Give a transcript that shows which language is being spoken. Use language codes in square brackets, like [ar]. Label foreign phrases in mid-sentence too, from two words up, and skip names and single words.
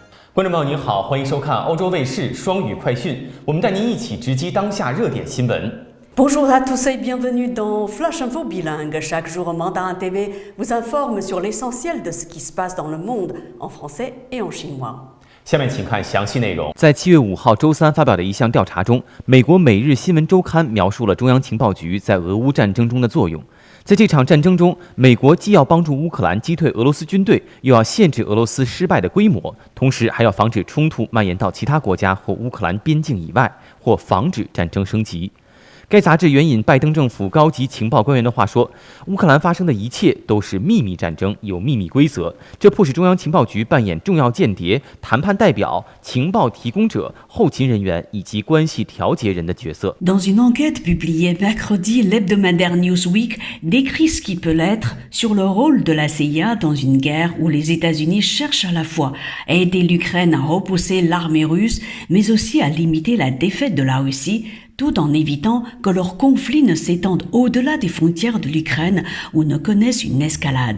[zh] 观众朋友您好，欢迎收看欧洲卫视双语快讯，我们带您一起直击当下热点新闻。 [fr] Bonjour à tous et bienvenue dans Flash Info Bilingue. Chaque jour, Mandarin TV vous informe sur l'essentiel de ce qui se passe dans le monde en français et en chinois. [zh] 下面请看详细内容。在7月5号周三发表的一项调查中，美国《每日新闻周刊》描述了中央情报局在俄乌战争中的作用。在这场战争中，美国既要帮助乌克兰击退俄罗斯军队，又要限制俄罗斯失败的规模，同时还要防止冲突蔓延到其他国家或乌克兰边境以外，或防止战争升级。该杂志援引拜登政府高级情报官员的话说，乌克兰发生的一切都是秘密战争，有秘密规则，这迫使中央情报局扮演重要间谍、谈判代表、情报提供者、后勤人员以及关系调节人的角色。 [fr] Dans une enquête publiée mercredi, l'hebdomadaire Newsweek décrit ce qui peut l'être sur le rôle de la CIA dans une guerre où les États-Unis cherchent à la fois à aider l'Ukraine à repousser l'armée russe, mais aussi à limiter la défaite de la Russie, tout en évitant que leur conflit ne s'étende au-delà des frontières de l'Ukraine ou ne connaisse une escalade.